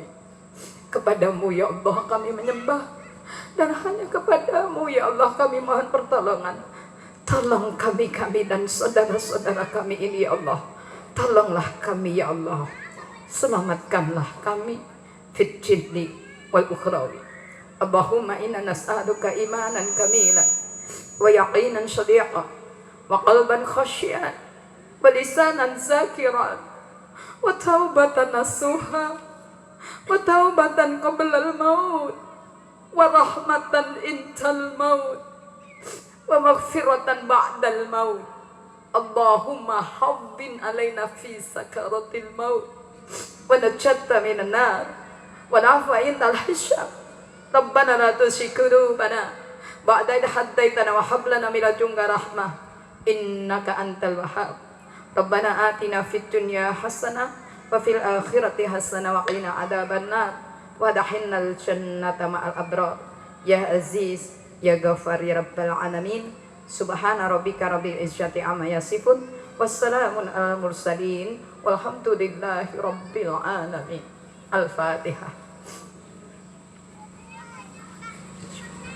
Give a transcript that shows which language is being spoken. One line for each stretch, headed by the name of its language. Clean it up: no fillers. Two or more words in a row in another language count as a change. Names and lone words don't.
Indonesian: Kepadamu
Arabic: يا الله
Indonesian: kami menyembah, dan hanya kepadamu
Arabic: يا الله
Indonesian: kami mohon pertolongan. Tolong kami dan saudara-saudara kami ini
Arabic: يا الله.
Indonesian: Tolonglah kami
Arabic: يا الله.
Indonesian: Selamatkanlah kami
Arabic: في الدين والأخروي. اللهم إنا نسألك إيمانا كاملا ويقينا صادقا وقلبا خاشعا ولسانا ذاكرا وتوبة نصوحا وتوبة قبل الموت ورحمة عند الموت ومغفرة بعد الموت. اللهم هون علينا في سكرات الموت والنجاة من النار والعفو عند الحساب. ربنا لا تزغ قلوبنا بعد إذ هديتنا وهب لنا من لدنك رحمة إنك أنت الوهاب. ربنا آتنا في الدنيا حسنة وفي الآخرة حسنة وقنا عذاب النار وأدخلنا الجنة مع الأبرار. يا عزيز يا غفار يا رب العالمين. سبحان ربك رب العزة عما يصفون وسلام على المرسلين والحمد لله رب العالمين. الفاتحة.